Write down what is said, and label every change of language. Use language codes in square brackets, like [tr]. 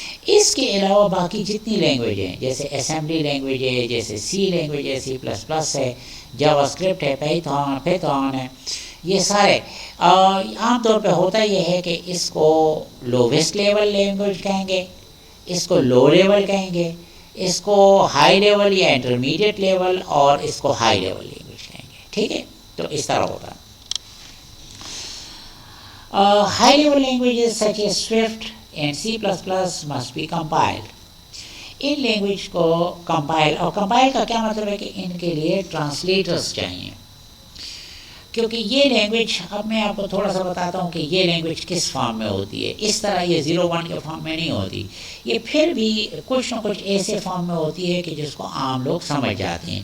[ur] اس کے علاوہ باقی جتنی لینگویج ہیں، جیسے اسمبلی لینگویج ہے، جیسے سی لینگویج ہے، C++ ہے، جاوا اسکرپٹ ہے، پیتھون ہے، یہ سارے عام طور پہ ہوتا یہ ہے کہ اس کو لوویسٹ لیول لینگویج کہیں گے، اس کو لو لیول کہیں گے، اس کو ہائی لیول یا انٹرمیڈیٹ لیول، اور اس کو ہائی لیول لینگویج کہیں گے. ٹھیک ہے، تو اس طرح ہوتا ہے. [en] High level languages such as Swift and C++ must be compiled. [ur] In language کو کمپائل، اور کمپائل کا کیا مطلب ہے کہ ان کے لیے ٹرانسلیٹرز چاہیے، کیونکہ یہ لینگویج، اب میں آپ کو تھوڑا سا بتاتا ہوں کہ یہ لینگویج کس فارم میں ہوتی ہے. اس طرح یہ 0 1 کے فارم میں نہیں ہوتی، یہ پھر بھی کچھ نہ کچھ ایسے فارم میں ہوتی ہے کہ جس کو عام لوگ سمجھ جاتے ہیں.